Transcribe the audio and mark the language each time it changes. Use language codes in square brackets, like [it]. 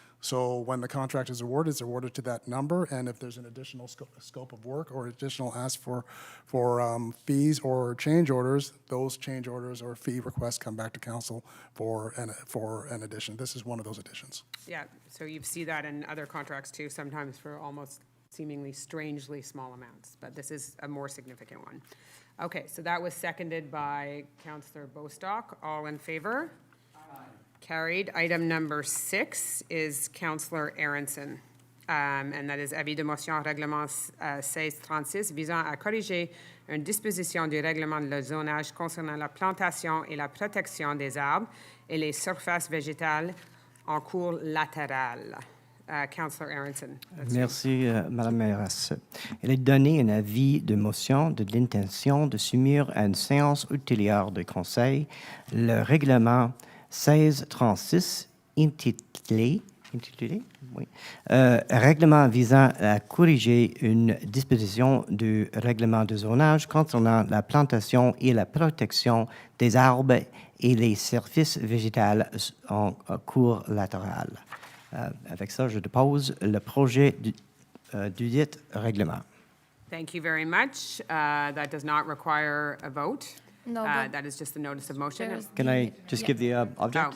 [en] So when the contract is awarded, it's awarded to that number, and if there's an additional scope of work or additional ask for fees or change orders, those change orders or fee requests come back to council for an addition. This is one of those additions. Yeah, so you see that in other contracts too, sometimes for almost seemingly strangely small amounts, but this is a more significant one. Okay, so that was seconded by Councillor Bostock. All in favor? Carried. Item number 6 is Councillor Aronson, and that is [fr] avis de motion règlement 1636 visant à corriger une disposition du règlement de zonage concernant la plantation et la protection des arbres et les surfaces végétales en cours latérale. [en] Councillor Aronson. [fr] Merci, Madame la mairesse. Elle a donné un avis de motion de l'intention de soumettre à une séance ultérieure de conseil le règlement 1636 intitulé oui, règlement visant à corriger une disposition du règlement de zonage concernant la plantation et la protection des arbres et les surfaces végétales en cours latéral. Avec ça, je dépose le projet du dit règlement. [en] Thank you very much. That does not require a vote. No, but That is just the notice of motion. there's Can I just give the object?